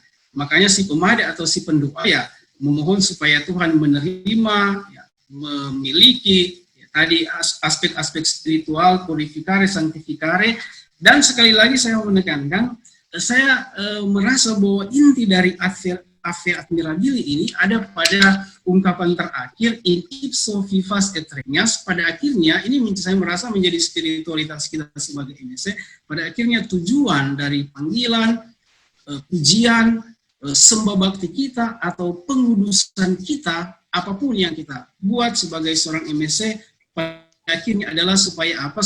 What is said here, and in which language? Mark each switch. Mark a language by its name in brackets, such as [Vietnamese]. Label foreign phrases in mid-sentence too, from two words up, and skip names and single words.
[Indonesian] Makanya si pemada atau si pendoa, ya, memohon supaya Tuhan menerima, ya, memiliki, ya, tadi aspek-aspek spiritual, [Latin] purificare, sanctificare. [Indonesian] Dan sekali lagi saya menekankan, saya merasa bahwa inti dari Ave Admirabile ini ada pada ungkapan terakhir, [Latin] in ipso vivas et regnas. [Indonesian] Pada akhirnya, ini saya merasa menjadi spiritualitas kita sebagai MSC, pada akhirnya tujuan dari panggilan, pujian, sembah bakti kita, atau pengudusan kita, apapun yang kita buat sebagai seorang MSC, pada akhirnya adalah supaya apa?